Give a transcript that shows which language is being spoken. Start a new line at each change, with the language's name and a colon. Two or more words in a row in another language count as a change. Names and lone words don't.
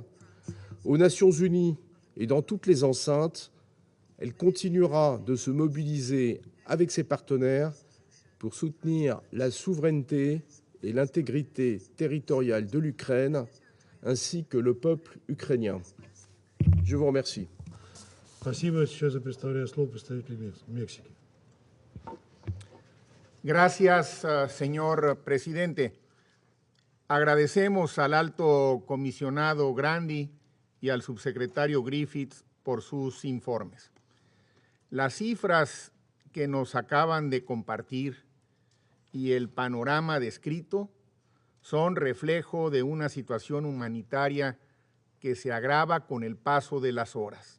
French: Aux Nations Unies et dans toutes les enceintes, elle continuera de se mobiliser avec ses partenaires pour soutenir la souveraineté et l'intégrité territoriale de l'Ukraine, ainsi que le peuple ukrainien. Je vous remercie.
Russian: Спасибо. Сейчас я предоставляю слово представителю Мексики.
Spanish: Gracias, señor presidente. Agradecemos al alto comisionado Grandi y al subsecretario Griffiths por sus informes. Las cifras que nos acaban de compartir y el panorama descrito son reflejo de una situación humanitaria que se agrava con el paso de las horas.